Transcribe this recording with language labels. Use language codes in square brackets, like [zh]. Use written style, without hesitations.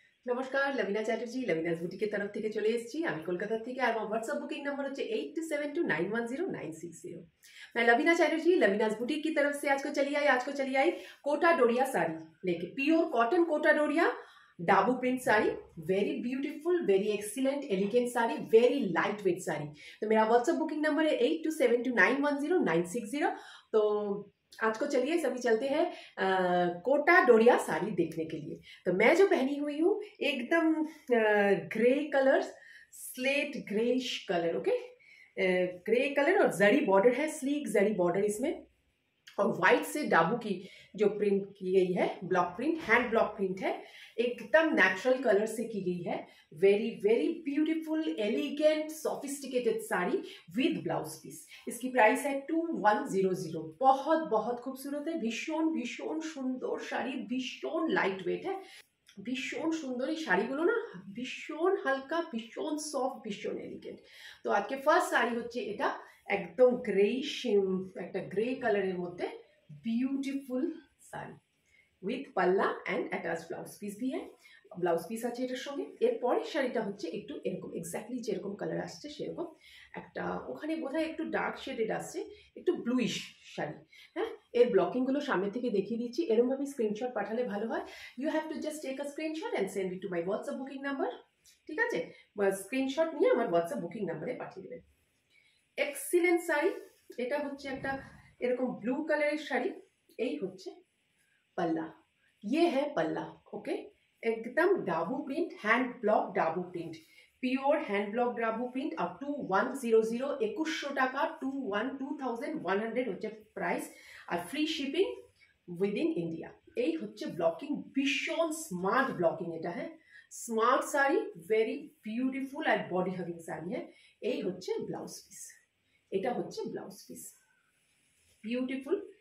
[bn] নমস্কার, লবিনা চ্যাটার্জি লবিনাস বুটিকের তরফ থেকে চলে এসেছি আমি কলকাতা থেকে। আর আমার হোয়াটসঅ্যাপ বুকিंग नंबर হচ্ছে 8272910960। [hi] मैं लवीना चैटर्जी लवीनास बुटीक की तरफ से आज को चली आई कोटा डोरिया साड़ी लेके, pure cotton Kota Doria Dabu print sari, very beautiful, very excellent, elegant sari, very light weight sari. तो मेरा व्हाट्सएप बुकिंग नंबर है 8272910960। तो आज को चलिए सभी चलते हैं कोटा डोरिया साड़ी देखने के लिए। तो मैं जो पहनी हुई हूँ एकदम grey colour, slate greyish colour, okay, grey colour और जरी बॉर्डर है, स्लीक जरी बॉर्डर इसमें, और व्हाइट से डाबू की जो प्रिंट की गई है, block print, hand block print है, एकदम नेचुरल कलर से की गई है। Very very beautiful, elegant, sophisticated sari with blouse piece. इसकी प्राइस है 2100। बहुत बहुत खूबसूरत है, भीषण भीषण सुंदर शाड़ी, भीषण लाइट वेट है, [bn] ভীষণ সুন্দর। এই শাড়িগুলো না ভীষণ হালকা, ভীষণ সফট, ভীষণ এলিগেন্ট। তো আজকে ফার্স্ট শাড়ি হচ্ছে এটা, একদম গ্রেইশ, একটা গ্রে কালারের মধ্যে বিউটিফুল শাড়ি উইথ পাল্লা and attach blouse piece V হ্যাঁ, ব্লাউজ পিস আছে এটার সঙ্গে। এরপরের শাড়িটা হচ্ছে একটু এরকম, এক্স্যাক্টলি যেরকম কালার আসছে সেরকম একটা, ওখানে বোধহয় একটু ডার্ক শেডেড আসছে, একটু ব্লুইশ শাড়ি। হ্যাঁ, এর ব্লকিংগুলো সামনে থেকে দেখিয়ে দিচ্ছি, এরকমভাবে স্ক্রিনশট পাঠালে ভালো হয়। [en] You have to just take a screenshot and send it to my WhatsApp booking number. [bn] ঠিক আছে, স্ক্রিনশট নিয়ে আমার হোয়াটসঅ্যাপ বুকিং নাম্বারে পাঠিয়ে দেবেন। এক্সিলেন্ট শাড়ি, এটা হচ্ছে একটা এরকম ব্লু কালারের শাড়ি। এই হচ্ছে [hi] पल्ला, ये है पल्ला, ओके, एकदम Dabu print, hand block Dabu print, pure hand block Dabu print. [bn] और 2100 2100 টাকা, 2100 হচ্ছে প্রাইস, আর ফ্রি শিপিং উইদিন ইন্ডিয়া। এই হচ্ছে ব্লকিং, ভীষণ স্মার্ট ব্লকিং এটা, হ্যাঁ স্মার্ট শাড়ি, ভেরি বিউটিফুল আর বডি হাগিং শাড়ি। হ্যাঁ, এই হচ্ছে ব্লাউজ পিস, এটা হচ্ছে ব্লাউজ পিস, বিউটিফুল।